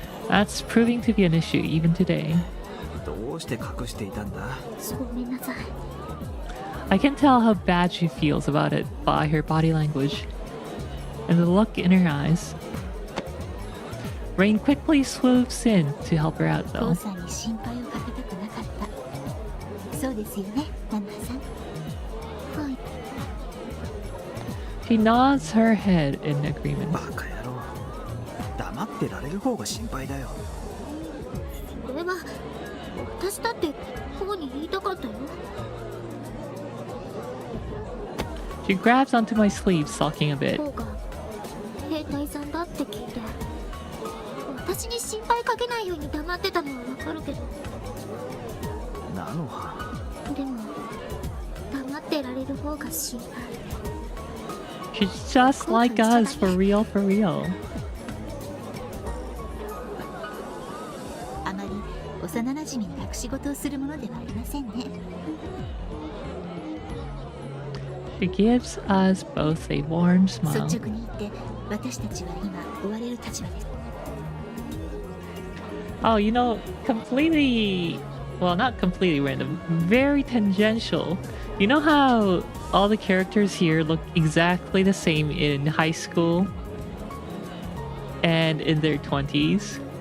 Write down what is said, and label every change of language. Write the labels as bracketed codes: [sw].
[en] That's proving to be an issue even today. [ja] どうして隠していたんだ。ごめんなさい。 [en] I can tell how bad she feels about it by her body language and the look in her eyes. Rain quickly swoops in to help her out [ja] 父 [en] though. [ja] さんに心配をかけたくなかった。そうですよね、ナノハさん。はい。 [en] She nods her head in agreement. [ja] バカ野郎。黙ってられる方が心配だよ。それは私だってこうに言いたかったよ。 [en] She grabs onto my sleeve, sulking a bit. [ja] こうが兵隊さんだって聞いて、私に心配かけないように黙ってたのはわかるけど、ナノハ。でも黙ってられる方が心配。 [en] She's just like us, for real, for real. [ja] あまり幼馴染に隠し事をするものではありませんね。 [en] She gives us both a warm [ja] 率 [en] smile. [ja] 直に言って、私たちは今追われる立場です。 [en] Oh, you know, completely, well, not completely random, very tangential. You know how all the characters here look exactly the same in high school and in their 20s?